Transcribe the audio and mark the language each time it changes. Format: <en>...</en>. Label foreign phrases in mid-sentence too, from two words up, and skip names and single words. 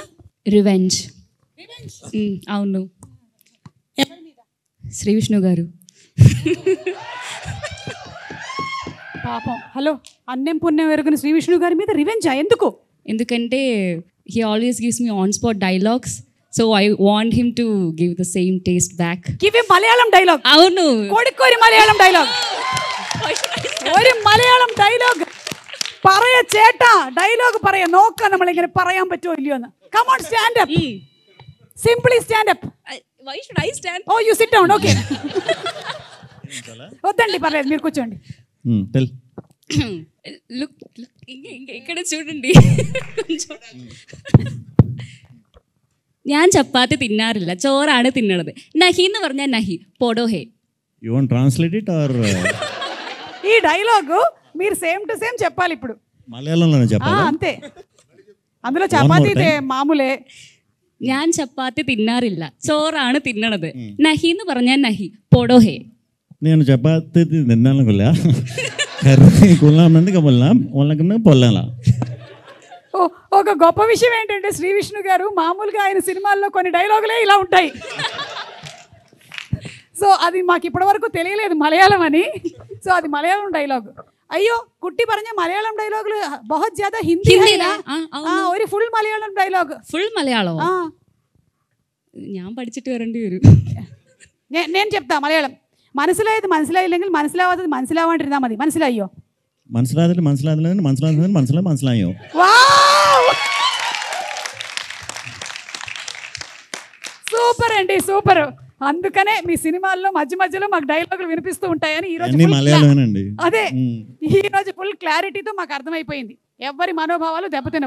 <te>రివెంజ్. అవును, శ్రీ విష్ణు గారు. పాపం, హలో, అన్నం పుణ్యం ఎరుగుని శ్రీ విష్ణు గారి మీద రివెంజా? ఎందుకు?</te> <en>ఎందుకంటే he always gives me on spot dialogues, so I want him to give the same taste back. give him Malayalam dialogue.</en> <te>అవును, కోడికోరి మలయాళం డైలాగ్.</te> <ml>ഒരു മലയാളം ഡയലോഗ് പറയ ചേട്ടാ, ഡയലോഗ് പറയാ, നോക്കാം നമ്മളിങ്ങനെ പറയാൻ പറ്റുമോ ഇല്ലയോ എന്ന്.</ml> <en>come on, stand up, simply stand up. why should I stand? oh you sit down.</en> <te>ఓకే, వద్దండి పర్లేదు, మీరు కూర్చోండి. లుక్, ఇక్కడ చూడండి.</te> <ml>ഞാൻ ചപ്പാത്തി തിന്നാറില്ല, ചോറാണ് തിന്നണത്. നഹി എന്ന് പറഞ്ഞാൽ നഹി, പോടോ ഹേ.</ml> <en>you want translate it or?</en> <te>ఈ డైలాగ్ మీరు</te> <en>same to same</en> <te>చెప్పాలి ఇప్పుడు. మలయాళంలోనే చెప్పాలి. అంతే, అందులో చపాతీ మామూలే.</te> <ml>ഞാൻ ചപ്പാത്തി തിന്നാറില്ല, ചോറാണ് തിന്നണത്. നഹി എന്ന് പറഞ്ഞാൽ നഹി, പോടോ ഹേ.</ml> <te>నేను చపాతి తిన్నాను కొల్లా, కర్రీ కొల్లామంది కబొల్లా వాళ్ళకన్నా పొల్లాలా. ఒక గొప్ప విషయం ఏంటంటే శ్రీ విష్ణు గారు మామూలుగా ఆయన సినిమాల్లో కొన్ని డైలాగులే ఇలా ఉంటాయి. సో అది మాకు ఇప్పటివరకు తెలియలేదు మలయాళం అని. సో అది మలయాళం డైలాగ్. అయ్యో</te> <ml>കുട്ടി പറഞ്ഞ മലയാളം ഡയലോഗിൽ</ml> <hi>बहुत ज्यादा</hi> <ml>ഹിന്ദി ഒരു ഫുൾ മലയാളം ഡയലോഗ്. ഫുൾ മലയാളമോ? ഞാൻ പഠിച്ചിട്ട് വരേണ്ടി വരും.</ml> <te>నేను చెప్తా మలయాళం.</te> <ml>മനസ്സിലായത് മനസ്സിലായില്ലെങ്കിൽ മനസ്സിലാവാത്തത് മനസ്സിലാവാണ്ടിരുന്നാൽ മതി. മനസ്സിലായോ? മനസ്സിലായതിൽ മനസ്സിലായോ?</ml> <te>సూపర్ అండి, సూపర్. అందుకనే మీ సినిమాల్లో మధ్య మధ్యలో మాకు డైలాగులు వినిపిస్తూ ఉంటాయని ఈ రోజు అదే ఈ రోజు</te> <en>full clarityతో</en> <te>మాకు అర్థమైపోయింది. ఎవరి మనోభావాలు దెబ్బతినవు.</te>